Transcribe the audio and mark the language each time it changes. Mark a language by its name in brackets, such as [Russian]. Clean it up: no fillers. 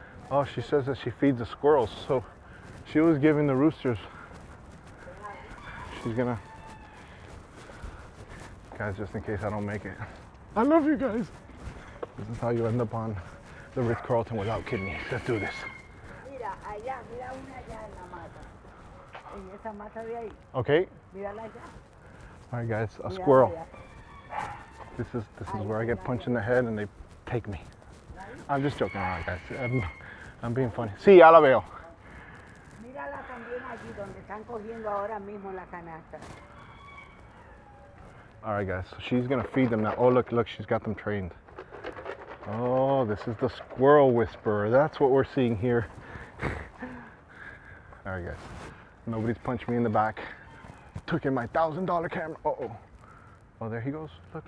[English] Oh, she says that she feeds the squirrels. So she was giving the roosters. She's gonna... Guys, just in case I don't make it. I love you guys. This is how you end up on the Ritz-Carlton without kidneys. Let's do this. [Spanish] Mira, allá, mira una allá en la mata. En esa mata de ahí. [English] Okay. [Spanish] Mírala allá. [English] All right, guys, a squirrel. This is where I get punched in the head and they take me. I'm just joking around, guys. I'm being funny. [Spanish] Sí, ya la veo. Mírala también allí donde están cogiendo ahora mismo la canasta. [English] All right, guys. So she's gonna feed them now. Oh, look, she's got them trained. Oh, this is the squirrel whisperer. That's what we're seeing here. All right, guys. Nobody's punched me in the back. Took in my $1,000 camera. Uh-oh. Oh, there he goes. Look.